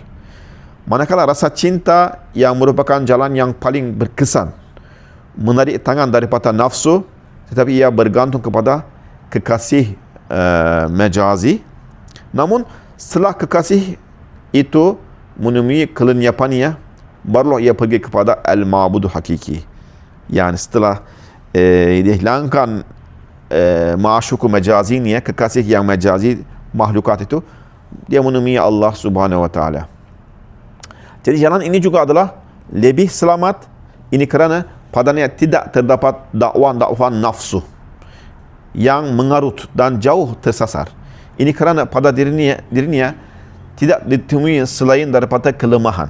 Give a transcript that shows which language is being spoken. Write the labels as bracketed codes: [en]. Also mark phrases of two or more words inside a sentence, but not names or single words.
[ms] Manakala rasa cinta yang merupakan jalan yang paling berkesan menarik tangan daripada nafsu, tetapi ia bergantung kepada kekasih majazi. Namun setelah kekasih itu menemui kelenyapannya, barulah ia pergi kepada [ar] المعبود حقيقي. [ms] Yani setelah dihilangkan ma'asyuku majazinya, kekasih yang majazi makhlukat itu, dia menemui Allah [ar] سبحانه وتعالى. [ms] Jadi jalan ini juga adalah lebih selamat. Ini kerana padanya tidak terdapat dakwaan-dakwaan nafsu yang mengarut dan jauh tersasar. Ini kerana pada dirinya tidak ditemui selain daripada kelemahan.